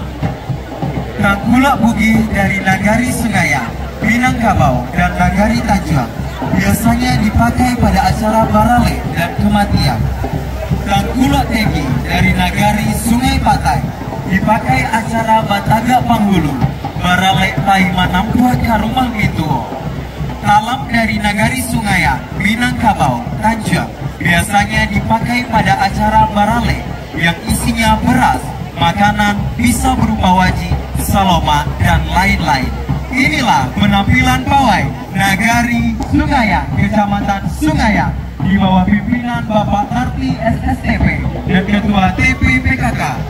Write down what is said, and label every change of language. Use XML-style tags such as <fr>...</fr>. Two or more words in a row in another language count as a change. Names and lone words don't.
<id>Tangkulak Bugi dari Nagari Sungaya, Minangkabau dan Nagari Tanjung biasanya dipakai pada acara barale dan kematian. Tangkulak Tegi dari Nagari Sungai Patai dipakai acara Bataga Panghulu,</id> <min>barale pai manampua</min> <id>ke rumah Mintuo. Talam dari Nagari Sungaya, Minangkabau, Tanjung biasanya dipakai pada acara barale yang isinya beras, makanan, bisa berupa waji, saloma, dan lain-lain. Inilah penampilan pawai Nagari Sungaya, Kecamatan Sungaya di bawah pimpinan Bapak Narti SSTP dan Ketua TPPKK.</id>